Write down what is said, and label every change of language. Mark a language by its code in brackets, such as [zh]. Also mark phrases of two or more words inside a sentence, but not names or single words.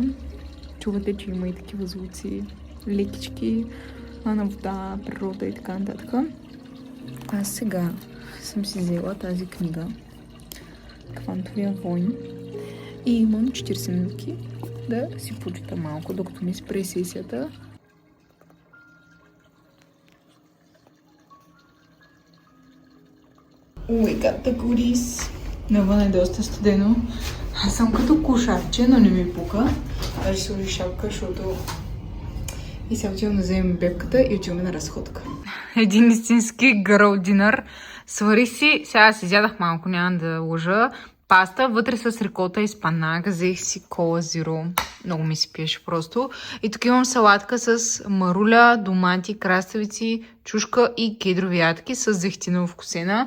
[bg] Чувате, че има и такива звуци, лекички на вода, природа и така нататък. Аз сега съм си взела тази книга Квантовия войн и имам 40 минутки да си почита малко, докато ми спре сесията. [en] We got the goodies. [bg] Навън е доста студено. Аз съм като кошарче, но не ми пука. Даже ще сложи шапка, защото... И сега отивам да вземем бебката и отиваме на разходка. Един истински [en] girl dinner. [bg] Сварих си, сега си изядах малко, няма да лъжа. Паста, вътре с рикота и спанак. Взех си кола зиро. Много ми се пиеше просто. И тук имам салатка с маруля, домати, краставици, чушка и кедрови ядки с зехтина вкусена.